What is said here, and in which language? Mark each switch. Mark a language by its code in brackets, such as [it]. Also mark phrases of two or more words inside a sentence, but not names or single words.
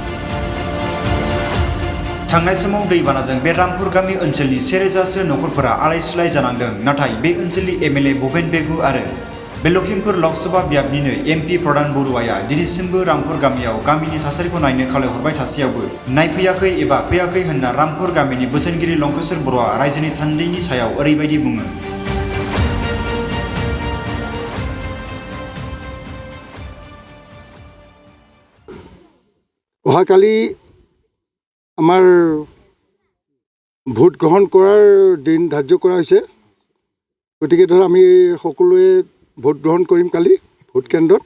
[brx] थांनाय समाव दैबानाजों बे रामपुर गामि ओनसोलनि 1000सो नखरफोरा आलाय-सिलाय जानांदों, नाथाय बे ओनसोलनि एमएलए भुपेन बेगु आरो बे लखिमपुर लकसभा बियाबनिनो एमपि प्रधान बरुवाया दिनैसिमबो रामपुर गामियाव गामिनि थासारिखौ नायनो खावलायहरबाय थासेयावबो नायफैयाखै एबा फैयाखै होनना रामपुर गामिनि बोसोनगिरि लंकेश्वर बर'आ रायजोनि थान्दैनि सायाव ओरैबायदि बुङो। [as] অহাকালি আমাৰ ভোট গ্ৰহণ কৰাৰ দিন ধাৰ্য কৰা হৈছে। গতিকে ধৰ আমি সকলোৱে ভোট গ্ৰহণ কৰিম কালি ভোট কেন্দ্ৰত।